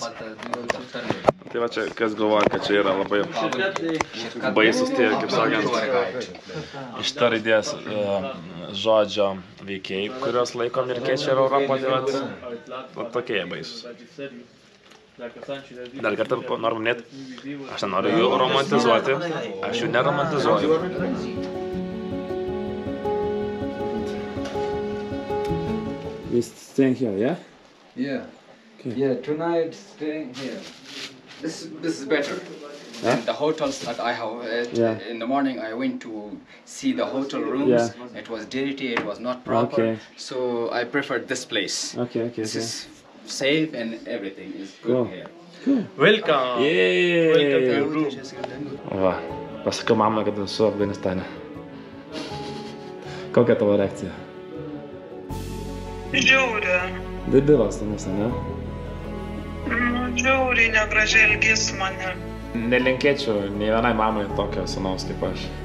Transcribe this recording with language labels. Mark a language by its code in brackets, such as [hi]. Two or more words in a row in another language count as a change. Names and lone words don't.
[lt] Tai va čia, kas galvoja, kad čia yra labai baisus tie, kaip sakant, iš ta raidės žodžio veikėjai, kurios laiko amerikiečiai ir Europoje, tai tokie baisus. Dar kartą noriu minėti, aš nenoriu jų romantizuoti, aš jų neromantizuoju. [en] We staying here, yeah? Yeah. Okay. Yeah, tonight staying here. This is better than the hotels that I have. In the morning I went to see the hotel rooms. Yeah. It was dirty, it was not proper. Okay. So I preferred this place. Okay. This is safe and everything is good here. Cool. Welcome! Yay! Welcome to your room. [lt] Va, pasakiau mamai, kad esu Afganistane. Kokia tavo reakcija? Žiauri. Debilas namus, ne? Žiauri negražiai elgėsi mane. Nelinkėčiau nei vienai mamai tokio sūnaus kaip aš.